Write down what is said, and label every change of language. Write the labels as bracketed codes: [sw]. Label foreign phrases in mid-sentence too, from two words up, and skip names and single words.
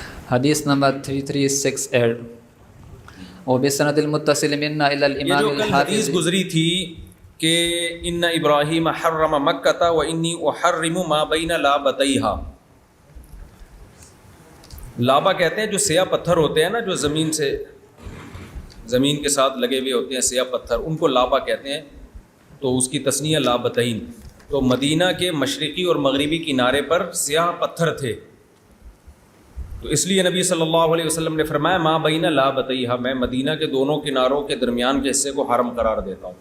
[ur] حدیث نمبر [ar] 3368 وبسند المتصل منا الى الامام [ur] یہ جو کل حدیث گزری تھی کہ [ar] ان ابراہیم حرم مکہ و انی احرم ما بین لابتیہا، [ur] لابا کہتے ہیں جو سیاہ پتھر ہوتے ہیں نا، جو زمین کے ساتھ لگے ہوئے ہوتے ہیں سیاہ پتھر، ان کو لابا کہتے ہیں، تو اس کی تسنیہ لابتین۔ تو مدینہ کے مشرقی اور مغربی کنارے پر سیاہ پتھر تھے، تو اس لیے نبی [ar] صلی اللہ علیہ وسلم [ur] نے فرمایا [ar] ما بین لابتیہا، [ur] میں مدینہ کے دونوں کناروں کے درمیان کے حصے کو حرم قرار دیتا ہوں۔